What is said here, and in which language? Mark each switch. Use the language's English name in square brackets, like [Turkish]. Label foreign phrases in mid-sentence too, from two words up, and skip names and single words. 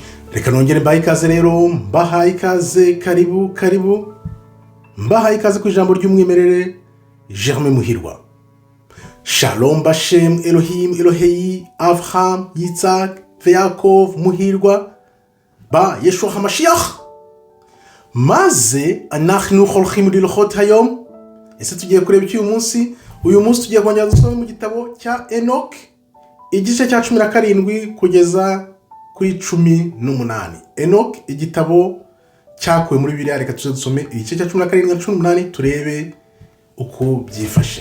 [Kinyarwanda] Reka nongere mbahaye ikaze rero, mbahaye ikaze, karibu mbahaye ikaze ku ijambo ry'umwimerere Germain Muhirwa. [Hebrew] שלום בשם אלוהים אלוהי אברהם יצחק יעקב Muhirwa ba Yeshua HaMashiach. מה זה אנחנו הולכים ללכת היום. [Kinyarwanda] Ese tugiye kureba iki uyu munsi tugiye kongera gusoma mu gitabo cya Enoch igice cya 17 kugeza kuri 18. Enoch igitabo cyakuwe muri Bibiliya. Reka tuze dusome igice cya 17 na 18 turebe uko byifashe.